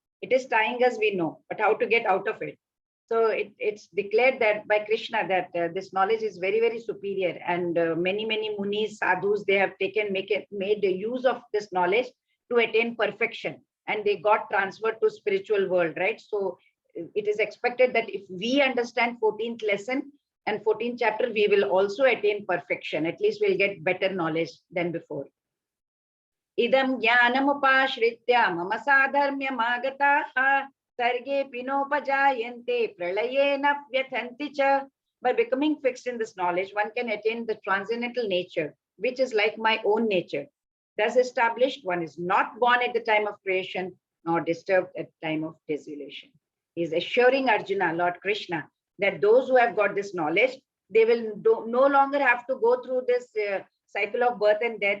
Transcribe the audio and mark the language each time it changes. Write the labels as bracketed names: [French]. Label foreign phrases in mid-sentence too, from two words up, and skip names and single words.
[English] It is tying us, we know, but how to get out of it. So it's declared that by Krishna that this knowledge is very, very superior, and many munis, sadhus, they have made the use of this knowledge to attain perfection, and they got transferred to spiritual world, right? So it is expected that if we understand 14th lesson and 14th chapter, we will also attain perfection. At least we'll get better knowledge than before. [Sanskrit] Idam jnanamupashritya mama sadharmya magataha sarge pinopajayante pralayena vyathanti cha. [English] By becoming fixed in this knowledge, one can attain the transcendental nature, which is like my own nature. Thus established, one is not born at the time of creation, nor disturbed at the time of dissolution. He is assuring Arjuna, Lord Krishna, that those who have got this knowledge, they will no longer have to go through this cycle of birth and death.